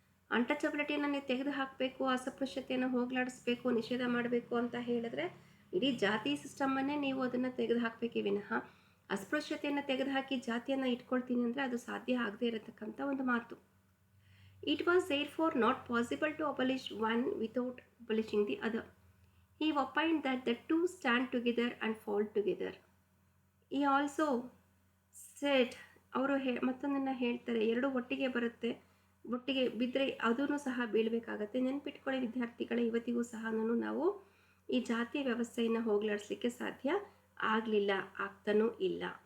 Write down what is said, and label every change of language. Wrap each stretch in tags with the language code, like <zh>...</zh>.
<kn>ಅನ್ಟಚಬಿಲಿಟಿಯನ್ನು ನೀವು ತೆಗೆದು ಹಾಕಬೇಕು, ಅಸ್ಪೃಶ್ಯತೆಯನ್ನು ಹೋಗಲಾಡಿಸ್ಬೇಕು, ನಿಷೇಧ ಮಾಡಬೇಕು ಅಂತ ಹೇಳಿದ್ರೆ ಇಡೀ ಜಾತಿ ಸಿಸ್ಟಮನ್ನೇ ನೀವು ಅದನ್ನು ತೆಗೆದು ಹಾಕಬೇಕೇ ವಿನಃ ಅಸ್ಪೃಶ್ಯತೆಯನ್ನು ತೆಗೆದುಹಾಕಿ ಜಾತಿಯನ್ನು ಇಟ್ಕೊಳ್ತೀನಿ ಅಂದರೆ ಅದು ಸಾಧ್ಯ ಆಗದೇ ಇರತಕ್ಕಂಥ ಒಂದು ಮಾತು.</kn> <en>It was therefore not possible to abolish one without abolishing the other. He opined that the two stand together and fall together. He also said,</en> <kn>ಅವರು ಮತ್ತೊಂದನ್ನು ಹೇಳ್ತಾರೆ, ಎರಡು ಒಟ್ಟಿಗೆ ಬರುತ್ತೆ, ಬುಟ್ಟಿಗೆ ಬಿದ್ದರೆ ಅದೂ ಸಹ ಬೀಳಬೇಕಾಗತ್ತೆ. ನೆನ್ಪಿಟ್ಕೊಳ್ಳಿ ವಿದ್ಯಾರ್ಥಿಗಳೇ, ಇವತ್ತಿಗೂ ಸಹ ನಾವು ಈ ಜಾತಿ ವ್ಯವಸ್ಥೆಯನ್ನು ಹೋಗಲಾಡಿಸ್ಲಿಕ್ಕೆ ಸಾಧ್ಯ ಆಗಲಿಲ್ಲ, ಆಗ್ತಾನೂ ಇಲ್ಲ.</kn>